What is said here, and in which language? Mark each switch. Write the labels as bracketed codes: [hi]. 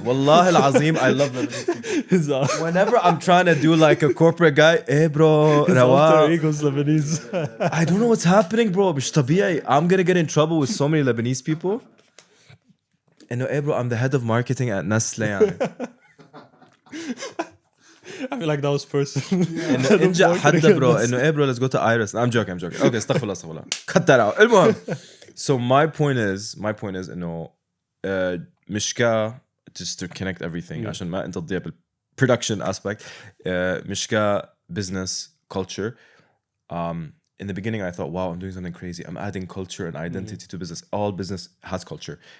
[en] Wallahi al-azim, I love Lebanese people. Whenever I'm trying to do like a corporate guy, hey bro, alter ego's Lebanese. I don't know what's happening, bro. [ar] مش طبيعي. [en] I'm gonna get in trouble with so many Lebanese people. And hey bro, I'm the head of marketing at Nestle. I feel like that was personal. [ar] انه انجح حدا برو انه ايه برو [en] let's go to Iris. I'm joking. [ar] Okay, استغفر الله. [en] Cut that out. المهم. So my point is انه Mishkah, just to connect everything [ar] عشان ما انت تضيع [en] بالproduction aspect. Mishkah business culture. In the beginning I thought, wow, I'm doing something crazy. I'm adding culture and identity to business. All business has culture.